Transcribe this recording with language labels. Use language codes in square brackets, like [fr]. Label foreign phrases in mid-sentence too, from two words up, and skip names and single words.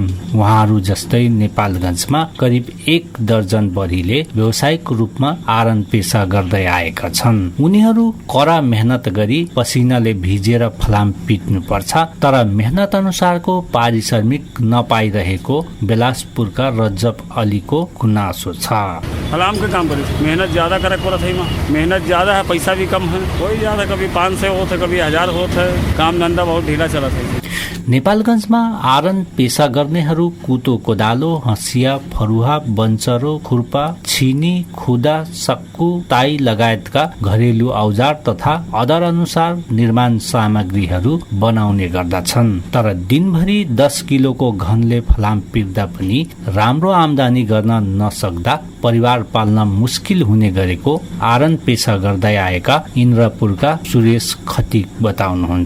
[ne] उहाँहरू जस्तै नेपालगञ्जमा करिब 1 दर्जन बढीले व्यावसायिक रूपमा आरन पेसा गर्दै आएका छन्। उनीहरू कडा मेहनत गरी पसिनाले भिजेर फलाम पिट्नु पर्छ। तर मेहनत अनुसारको पारिश्रमिक नपाइरहेको बेलासपुरका रज्जब अलीको गुनासो छ। [awa] फलाम के काम करे, मेहनत ज्यादा करे पड़त है। मेहनत ज्यादा है, पैसा भी कम है। कोई ज्यादा कभी 500 होता है, कभी 1000 होता है। काम धंधा बहुत ढीला चलत है। [ne] नेपालगञ्जमा आरन पेशा गर्नेहरू कुतो कोदालो, हँसिया, फरुहा, बन्चरो, खुर्पा, छिनी, खुदा, सक्कु, ताई लगायतका घरेलु औजार तथा अर्डर अनुसार निर्माण सामग्रीहरू बनाउने गर्दछन्। तर दिनभरि 10 किलोको घनले फलाम पिर्दा पनि राम्रो आमदानी गर्न नसक्दा परिवार पाल्न मुस्किल हुने गरेको आरन पेशा गर्दै आएका इन्द्रपुरका सुरेश खतिक बताउनुहुन्छ।